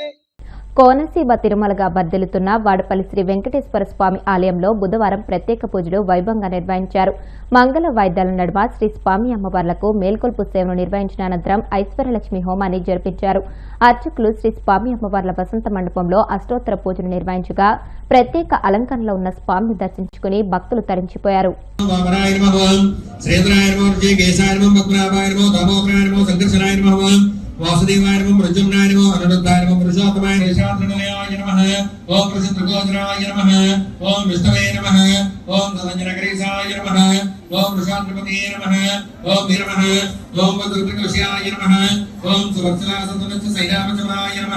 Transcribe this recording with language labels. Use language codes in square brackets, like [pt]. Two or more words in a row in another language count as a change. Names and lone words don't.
[te] కోనసీమ తిరుమలగా బద్దెలుతున్న వాడపల్లి శ్రీ వెంకటేశ్వర స్వామి ఆలయంలో బుధవారం ప్రత్యేక పూజలు వైభవంగా నిర్వహించారు. మంగళ వాయిద్యాల నడుమ శ్రీ స్వామి అమ్మవార్లకు మేల్కొల్పు సేవను నిర్వహించిన అనంతరం ఐశ్వర్యలక్ష్మి హోమాన్ని జరిపించారు. అర్చకులు శ్రీ స్వామి అమ్మవార్ల వసంత మండపంలో అష్టోత్తర పూజలు నిర్వహించగా ప్రత్యేక అలంకరణలో ఉన్న స్వామిని దర్శించుకుని భక్తులు తరించిపోయారు. [sa] वासुदेवाय नमः प्रद्युम्नाय नमः अनिरुद्धाय नमः पुरुषोत्तमाय निशात्रनिलयाय नमः ओम प्रसिद्धगोचराय नमः ओम विष्णवे नमः ओम धनंजनकरीसाय नमः ओम वृषात्रपतये नमः ओम नमः ओम वज्रकृष्याय नमः ओम सुवत्सलासतनचसैरामचराय नमः